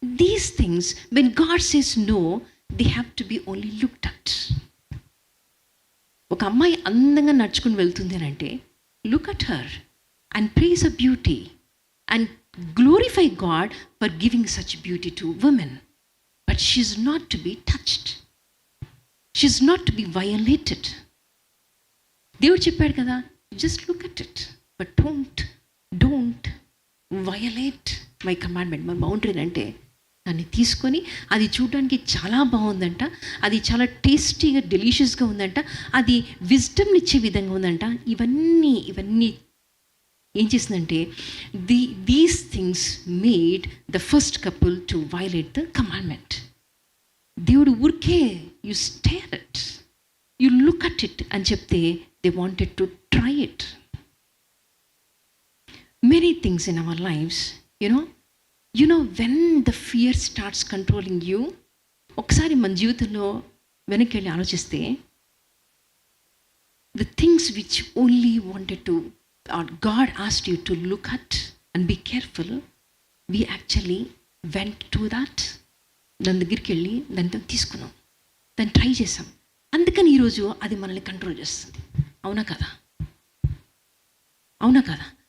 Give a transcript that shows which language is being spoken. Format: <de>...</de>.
<en>These things when God says no, they have to be only looked at.</en> <te>ఒక అమ్మాయి అందంగా నడుచుకుని వెళ్తుంది అని అంటే</te> <en>Look at her and praise a beauty and glorify God for giving such beauty to women. But she is not to be touched. She is not to be violated.</en> <te>దేవుడు చెప్పాడు కదా,</te> <en>just look at it, but don't violate my commandment.</en> <te>మన boundary అంటే దాన్ని తీసుకొని అది చూడడానికి చాలా బాగుందంట, అది చాలా టేస్టీగా డెలిషియస్గా ఉందంట, అది విజ్డమ్ని ఇచ్చే విధంగా ఉందంట. ఇవన్నీ ఏం చేసిందంటే</te> <en>These things made the first couple to violate the commandment.</en> <te>దేవుడు ఊరికే</te> <en>you stare it, you look at it</en> <te>అని చెప్తే</te> <en>They wanted to try it. Many things in our lives you know when the fear starts controlling you.</en> <te>ఒకసారి మన జీవితంలో వెనక్కి వెళ్ళి ఆలోచిస్తే</te> <en>The things which only wanted to or God asked you to look at and be careful, we actually went to that.</en> <te>దాని దగ్గరికి వెళ్ళి దాన్ని తీసుకున్నాం, దాన్ని ట్రై చేసాం. అందుకని ఈరోజు అది మనల్ని కంట్రోల్ చేస్తుంది. అవునా కదా?</te>